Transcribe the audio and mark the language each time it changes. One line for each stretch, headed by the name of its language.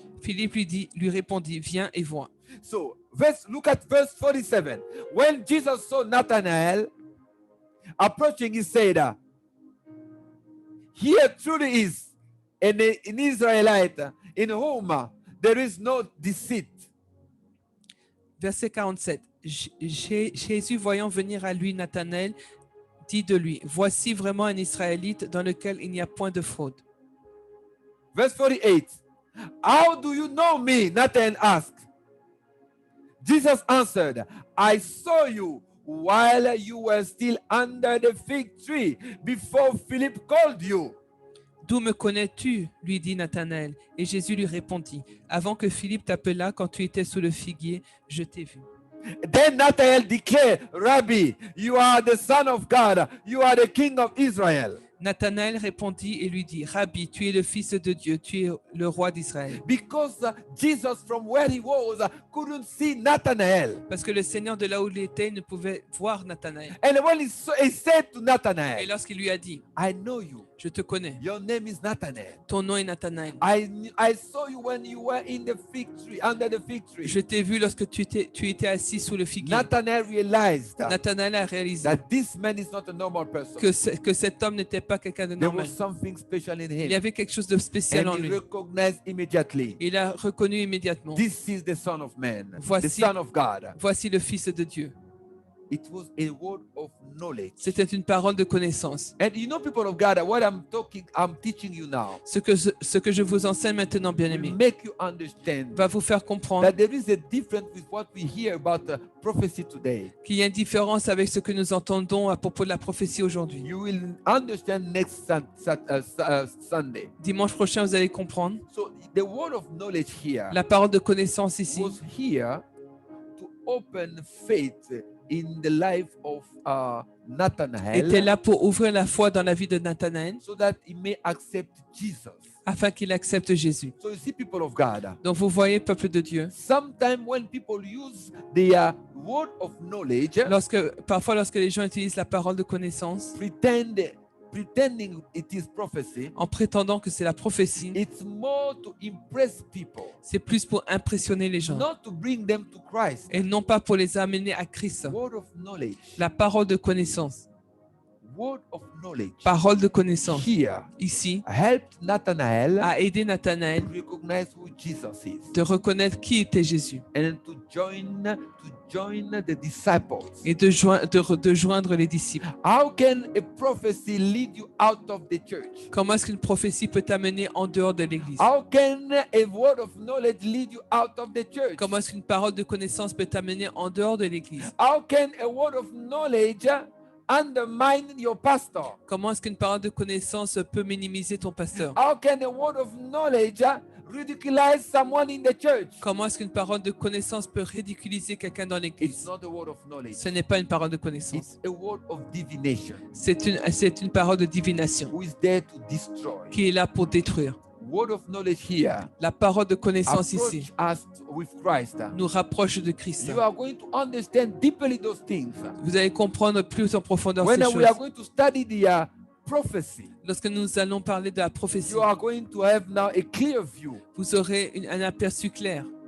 French: Philippe lui répondit, « Viens et vois. »
English: So, look at verse 47. When Jesus saw Nathanael approaching, he said, "Here truly is an Israelite in whom there is no deceit."
French: Verset 47. Jésus, voyant venir à lui Nathanaël, dit de lui, « Voici vraiment un Israélite dans lequel il n'y a point de fraude. »
English: Verse 48. How do you know me? Nathanael asked. Jesus answered, I saw you while you were still under the fig tree before Philip called you.
French: D'où me connais-tu? Lui dit Nathanaël. Et Jésus lui répondit, avant que Philippe t'appelât quand tu étais sous le figuier, je t'ai vu.
English: Then Nathanael declared, Rabbi, you are the Son of God, you are the King of Israel.
French: Nathanaël répondit et lui dit, Rabbi, tu es le Fils de Dieu, tu es le roi d'Israël.
English: Because Jesus from where he was couldn't see Nathanael.
French: Parce que le Seigneur de là où il était ne pouvait voir Nathanaël.
English: And when he said to
French: Et
English: Nathanael,
French: lorsqu'il lui a dit,
English: I know you.
French: je te connais,
English: Your name is Nathanael.
French: ton nom est Nathanaël.
English: I saw you when you were in the fig tree, under the fig tree.
French: Je t'ai vu lorsque tu étais assis sous le figuier.
English: Nathanael realized
French: Nathanaël a réalisé
English: that this man is not a normal person.
French: que cet homme n'était pas quelqu'un de
English: There
French: normal.
English: was something special in
French: Il y
English: him.
French: avait quelque chose de spécial en
English: And he
French: lui.
English: recognized immediately,
French: Il a reconnu immédiatement,
English: this is the Son of Man, the
French: Voici-
English: Son of God.
French: voici le Fils de Dieu.
English: It was a word of knowledge.
French: C'était une parole de connaissance.
English: And you know, people of God, what I'm teaching you now,
French: Ce que je vous enseigne maintenant, bien-aimés,
English: make you understand
French: va vous faire comprendre
English: that there is a difference with what we hear about prophecy today.
French: qu'il y a une différence avec ce que nous entendons à propos de la prophétie aujourd'hui.
English: You will understand next Sunday.
French: Dimanche prochain, vous allez comprendre.
English: So the word of knowledge here
French: La parole de connaissance ici
English: was here to open faith in the life of
French: était
English: Nathanael,
French: là pour ouvrir la foi dans la vie de Nathanaël
English: so that he may accept Jesus.
French: afin qu'il accepte Jésus.
English: So you see, people of God,
French: Donc vous voyez, peuple de Dieu,
English: sometimes when people use the word of knowledge,
French: parfois lorsque les gens utilisent la parole de connaissance
English: pretending it is prophecy,
French: en prétendant que c'est la prophétie,
English: it's more to impress people,
French: c'est plus pour impressionner les gens
English: not to bring them to Christ.
French: et non pas pour les amener à Christ.
English: Word of knowledge
French: La parole de connaissance
English: word of knowledge
French: parole de connaissance,
English: here
French: ici,
English: helped Nathanael
French: a aidé Nathanaël
English: to recognize who Jesus is
French: de reconnaître qui était Jésus
English: and to join the disciples.
French: et de joindre les disciples.
English: How can a prophecy lead you out of the church?
French: Comment est-ce qu'une prophétie peut t'amener en dehors de l'église?
English: How can a word of knowledge lead you out of the church?
French: Comment est-ce qu'une parole de connaissance peut t'amener en dehors de l'église?
English: How can a word of knowledge undermine your pastor?
French: Comment est-ce qu'une parole de connaissance peut minimiser ton pasteur?
English: How can a word of knowledge ridiculize someone in the church?
French: Comment est-ce qu'une parole de connaissance peut ridiculiser quelqu'un dans
English: It's
French: l'église?
English: not a word of knowledge.
French: Ce n'est pas une parole de connaissance.
English: It's a word of divination
French: C'est une parole de divination
English: who is there to destroy.
French: qui est là pour détruire.
English: Word of knowledge here
French: La parole de connaissance ici
English: approach us with Christ.
French: nous rapproche de Christ.
English: You are going to understand deeply those things.
French: Vous allez comprendre plus en profondeur
English: When
French: ces
English: we are
French: choses.
English: going to study the prophecy,
French: Lorsque nous allons parler de la prophétie,
English: you are going to have now a clear view.
French: vous aurez un aperçu clair.